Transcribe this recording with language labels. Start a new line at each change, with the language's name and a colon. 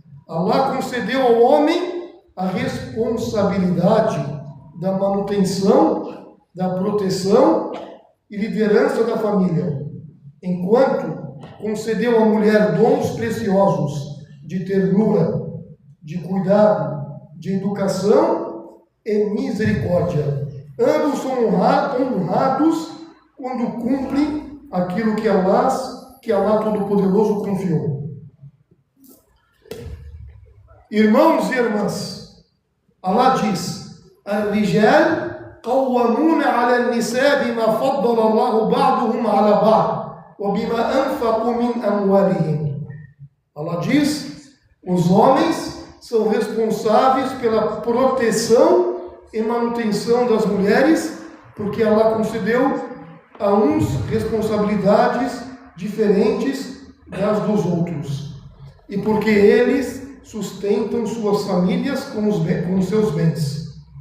Portuguese: Allah concedeu ao homem a responsabilidade da manutenção, da proteção e liderança da família, enquanto concedeu à mulher dons preciosos de ternura, de cuidado, de educação e misericórdia. Ambos são honrados quando cumprem aquilo que Allah Todo-Poderoso confiou. Irmãos e irmãs, Allah diz:
Arabic: الرجال قوامون على النساء بما فضل الله بعضهم على بعض وبما أنفقوا من أموالهم.
Portuguese: Allah diz: os homens são responsáveis pela proteção e manutenção das mulheres, porque Allah concedeu a uns responsabilidades diferentes das dos outros, e porque eles sustentam suas famílias com os seus bens.